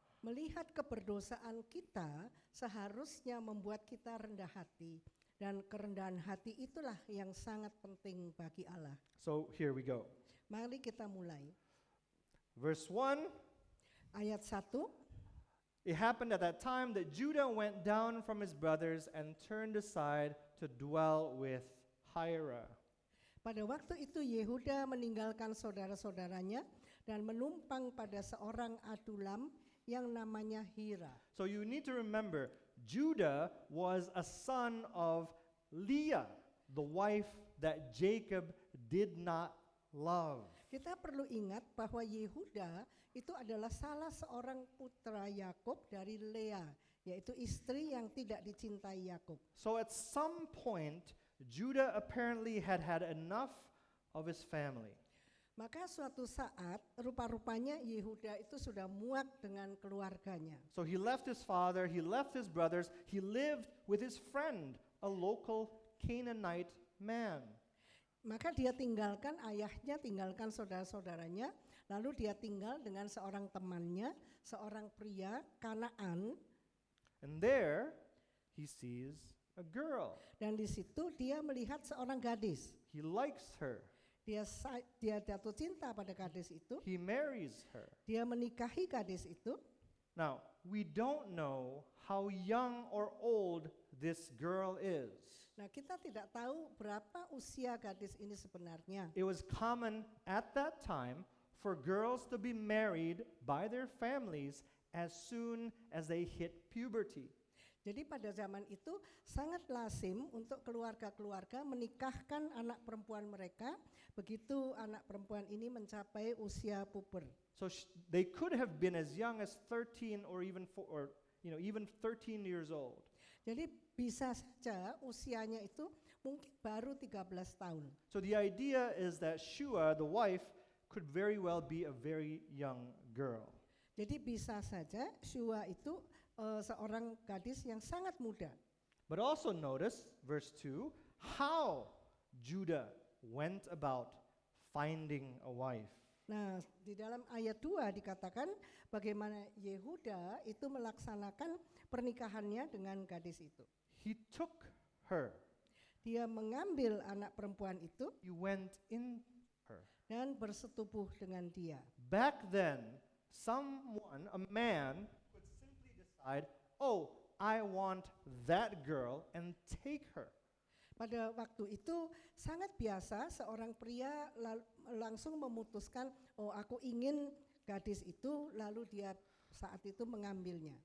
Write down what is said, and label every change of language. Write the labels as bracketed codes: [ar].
[id] Melihat keberdosaan kita seharusnya membuat kita rendah hati, dan kerendahan hati itulah yang sangat penting bagi Allah. [en] So here we go. [id] Mari kita mulai. [en] Verse 1, [id] Ayat 1, [en] it happened at that time that Judah went down from his brothers and turned aside to dwell with Hira. [id] pada waktu itu Yehuda meninggalkan saudara-saudaranya dan menumpang pada seorang adulam yang namanya Hira. [en] So you need to remember, Judah was a son of Leah, the wife that Jacob did not love. [id] Kita perlu ingat bahwa Yehuda itu adalah salah seorang putra Yakub dari Lea, yaitu istri yang tidak dicintai Yakub. [en] So at some point, Judah apparently had had enough of his family. [id] Maka suatu saat rupa-rupanya Yehuda itu sudah muak dengan keluarganya. [en] So he left his father, he left his brothers, he lived with his friend, a local Canaanite man. [id] Maka dia tinggalkan ayahnya, tinggalkan saudara-saudaranya, lalu dia tinggal dengan seorang temannya, seorang pria Kanaan. [en] And there he sees a girl. [id] Dan di situ dia melihat seorang gadis. [en] He likes her. [id] Dia jatuh cinta pada gadis itu. [en] He marries her. [id] Dia menikahi gadis itu. [en] Now, we don't know how young or old this girl is. [id] Nah, kita tidak tahu berapa usia gadis ini sebenarnya. [en] It was common at that time for girls to be married by their families as soon as they hit puberty. [id] Jadi pada zaman itu sangat lazim untuk keluarga-keluarga menikahkan anak perempuan mereka begitu anak perempuan ini mencapai usia puber. [en] So they could have been as young as 13 or even even 13 years old. [id] Jadi bisa saja usianya itu mungkin baru 13 tahun. [en] So the idea is that Shua, the wife, could very well be a very young girl. [id] Jadi bisa saja Shua itu seorang gadis yang sangat muda. [en] But also notice, verse 2, how Judah went about finding a wife. [id] Nah, di dalam ayat 2 dikatakan bagaimana Yehuda itu melaksanakan pernikahannya dengan gadis itu. [en] He took her. [id] Dia mengambil anak perempuan itu [en] He went in her. [id] dan bersetubuh dengan dia. [en] Back then, someone, a man, could simply decide, oh, I want that girl and take her. [id] Pada waktu itu sangat biasa seorang pria langsung memutuskan, oh aku ingin gadis itu, lalu dia saat itu mengambilnya.